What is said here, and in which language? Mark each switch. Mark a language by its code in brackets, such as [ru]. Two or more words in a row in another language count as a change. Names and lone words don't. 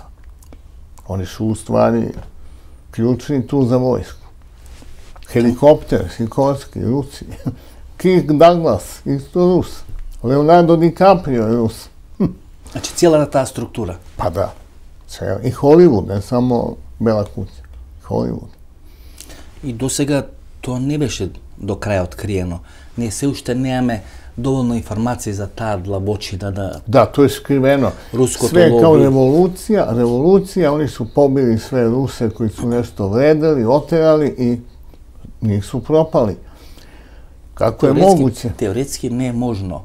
[sr] Oni su u stvari ključni tu za vojsku. Helikopter, Sikorski, Rusi. Kirk Douglas, isto Rus. Leonardo DiCaprio, Rus. Znači, cijela ta struktura. Pa da. I Hollywood, ne samo Bela kuća. Hollywood. [mk] И до сега тоа не беше до крај откриено. Ние се уште немаме [sr] dovoljno informacije za ta dlabočina da... Da, to je skriveno. Sve kao revolucija, oni su pobili sve Ruse koji su nešto vredili, oterali i njih su propali. Kako je moguće? [mk] Teoretski ne možno.